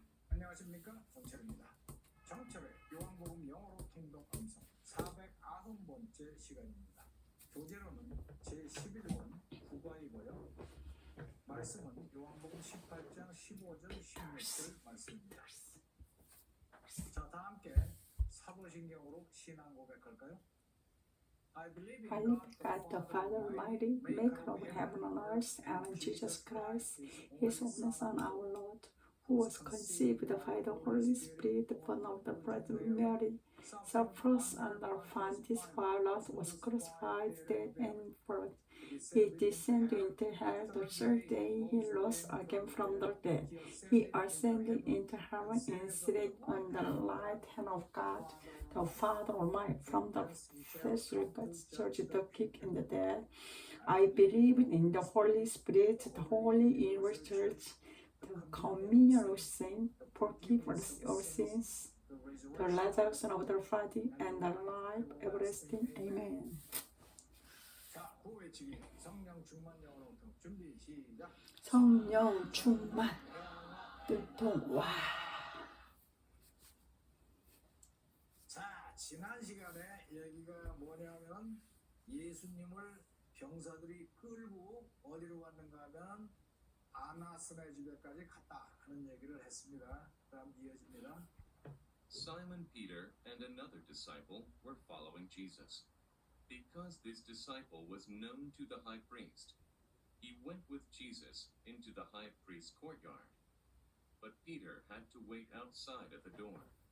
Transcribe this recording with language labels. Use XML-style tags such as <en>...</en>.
<ko>안녕하십니까, 정철입니다. 정철의 요한복음 영어로 통독 암송 490번째 시간입니다. 교재로는 제11권 국어이고요. 말씀은 요한복음 18장 15절 16절 말씀입니다. 자, 다 함께 사도신경으로 신앙 고백할까요?</ko> <en>I believe in God the Father Almighty, maker of heaven and earth, and in Jesus Christ, His only Son, our Lord, who was conceived by the Holy Spirit, born of the Virgin Mary, suffered under Pontius Pilate, was crucified, dead, and buried. He descended into hell. The third day he rose again from the dead. He ascended into heaven and sat on the right hand of God, the Father Almighty. From the Catholic Church, the quick and the dead. I believe in the Holy Spirit, the Holy Universal Church, the communion of saints, forgiveness of sins, the resurrection of the body, and the life everlasting. Amen.</en> <ko>자, 구호외치기 성령 충만 영어로 준비 시작. 성령 충만 뜻통 와. 자, 지난 시간에 얘기가 뭐냐면 예수님을 병사들이 끌고 어디로 갔는가 하면 아나스네 집에까지 갔다 하는 얘기를 했습니다. 다음 이어집니다.</ko> <en>Simon Peter and another disciple were following Jesus. Because this disciple was known to the high priest, he went with Jesus into the high priest's courtyard. But Peter had to wait outside at the door.</en>